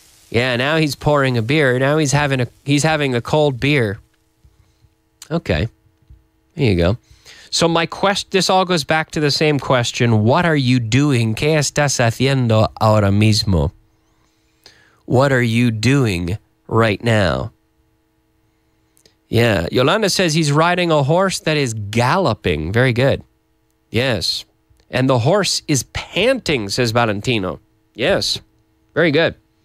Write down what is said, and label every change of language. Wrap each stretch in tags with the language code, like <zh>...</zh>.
<en>Yeah, now he's pouring a beer. Now he's having a cold beer. Okay. There you go. So this all goes back to the same question. What are you doing?</en> <es>¿Qué estás haciendo ahora mismo?</es> <en>What are you doing right now? Yeah. Yolanda says he's riding a horse that is galloping. Very good. Yes. And the horse is panting, says Valentino. Yes. Very good.</en>